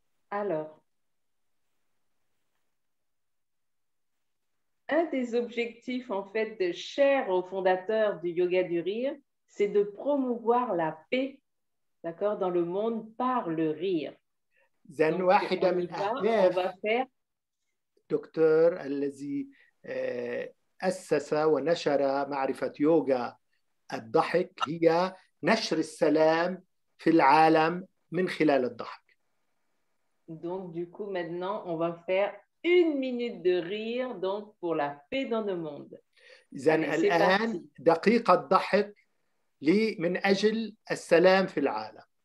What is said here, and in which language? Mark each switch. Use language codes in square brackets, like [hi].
[fr] Alors, un des objectifs, en fait, chers aux fondateurs du yoga du rire, c'est de promouvoir la paix, d'accord, dans le monde par le rire. [ar] Donc, واحدة من أهداف دكتور الذي أسس ونشر معرفة يوغا الضحك هي نشر السلام في العالم من خلال الضحك. [fr] Donc, du coup, maintenant, on va faire 1 minute de rire donc pour la paix dans le monde. [ar] إذن الآن دقيقة ضحك من أجل السلام في العالم.